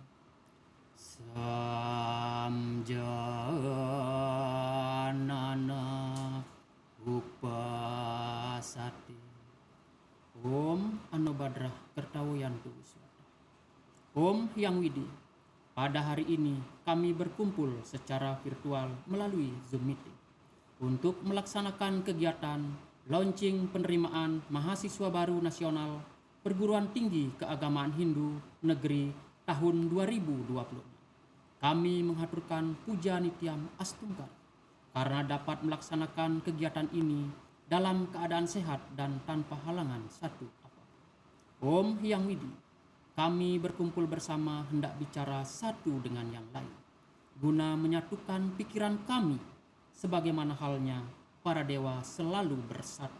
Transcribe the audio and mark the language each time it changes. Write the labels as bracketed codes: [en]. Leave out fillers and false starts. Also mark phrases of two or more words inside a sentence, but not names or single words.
[sa] Samjanana upasati. Om Anobadrah Kertawayantu Wiswata. Om Hyang Widi. [id] Pada hari ini kami berkumpul secara virtual melalui Zoom Meeting untuk melaksanakan kegiatan launching penerimaan mahasiswa baru nasional Perguruan Tinggi Keagamaan Hindu Negeri tahun 2026. Kami menghaturkan [sa] puja nitiam [id] astungkar karena dapat melaksanakan kegiatan ini dalam keadaan sehat dan tanpa halangan satu apapun. [sa] Om Hyang Widi, [id] kami berkumpul bersama hendak bicara satu dengan yang lain, guna menyatukan pikiran kami sebagaimana halnya para dewa selalu bersatu.